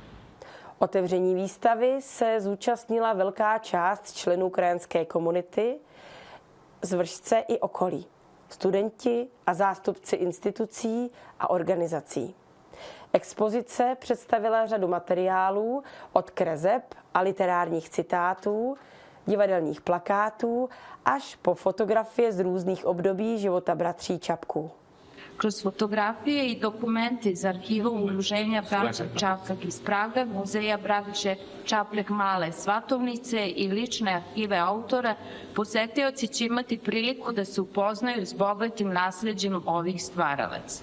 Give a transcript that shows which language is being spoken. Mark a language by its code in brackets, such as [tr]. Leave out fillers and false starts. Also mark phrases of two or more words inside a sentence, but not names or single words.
[cs] Otevření výstavy se zúčastnila velká část členů krajanské komunity z Vršce i okolí, studenti a zástupci institucí a organizací. Expozice představila řadu materiálů od kreseb a literárních citátů, divadelních plakátů až po fotografie z různých období života bratří Čapků. [sr] Kroz fotografije i dokumente iz arhiva Udruženja braća Čaplek iz Praga, Muzeja braće Čaplek Male Svatovnice i lične arhive autora, posetioci će imati priliku da se upoznaju s bogatim nasleđem ovih stvaralaca.